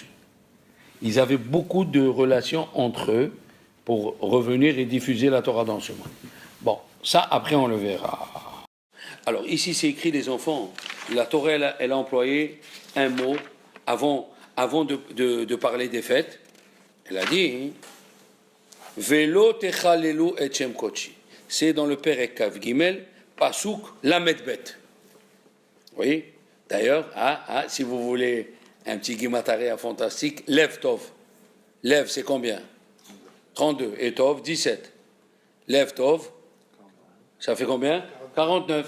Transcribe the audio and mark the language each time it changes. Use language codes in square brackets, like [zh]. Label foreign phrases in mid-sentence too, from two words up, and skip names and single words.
[fr] Ils avaient beaucoup de relations entre eux pour revenir et diffuser la Torah dans ce monde. Bon, ça, après, on le verra. Alors, ici, c'est écrit, les enfants, la Torah, elle a employé un mot avant de parler des fêtes. Elle a dit [he] ולא תחללו את שם קדשי. [fr] C'est dans le [he] פרק כב גימל, פסוק למד בית. [fr] Oui, d'ailleurs, si vous voulez un petit Gimatarea fantastique, [he] לב טוב. [fr] Lev, c'est combien? 32. Et Tov, 17. [he] לב טוב, [fr] ça fait combien? 49.